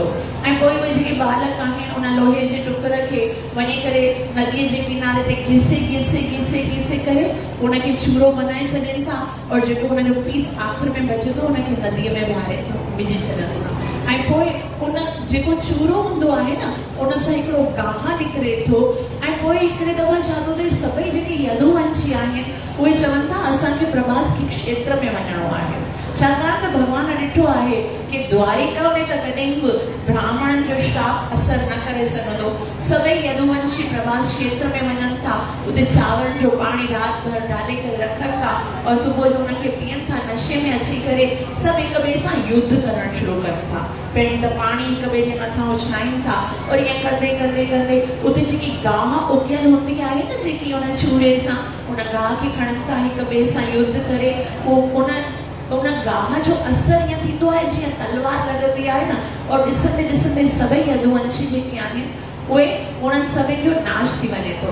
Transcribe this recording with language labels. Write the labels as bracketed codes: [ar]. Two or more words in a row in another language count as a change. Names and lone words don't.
[sd] ऐं पोइ उहे जेके बालक आहिनि उन लोहे जे टुकर खे वञी करे नदीअ जे किनारे ते घिसे करे उनखे चूरो बनाए छॾनि था और जेको उनजो पीस आख़िर में बचे थो उनखे नदीअ में ॿारे विझी छॾनि था। ऐं पोइ उन जेको चूरो हूंदो आहे न उन सां हिकिड़ो गाह निकिरे थो। ऐं पोइ हिकिड़े दफ़ा छा थो थिए, सभई जेके यदुवंशी आहिनि उहे चवनि था असांखे प्रभास के क्षेत्र में वञिणो आहे। छाकाणि त भॻवान ॾिठो आहे कि द्वारिका में त कॾहिं बि ब्राह्मणनि जो श्राप असर न करे सघंदो। सभई यदुवंशी प्रभास क्षेत्र में वञनि था, उते चांवरनि जो पाणी राति भर डाले करे रखनि था और सुबुह जो उनखे पीअनि था। नशे में अची करे सभु हिक ॿिए सां युद्ध करणु शुरू कनि था। पहिरीं त पाणी हिक ॿिए जे मथां उछलाइनि था और ईअं कंदे कंदे कंदे उते जेकी गाह उगियल हूंदी आहे न, जेकी उन चूरे सां उन गाह खे खणनि था हिक ॿिए सां युद्ध करे, उन गाह जो असर ईअं थींदो आहे जीअं तलवार लॻंदी आहे न, और ॾिसंदे ॾिसंदे सभई यदुवंशी जेके आहिनि उहे उन्हनि सभिनि जो नाश थी वञे थो।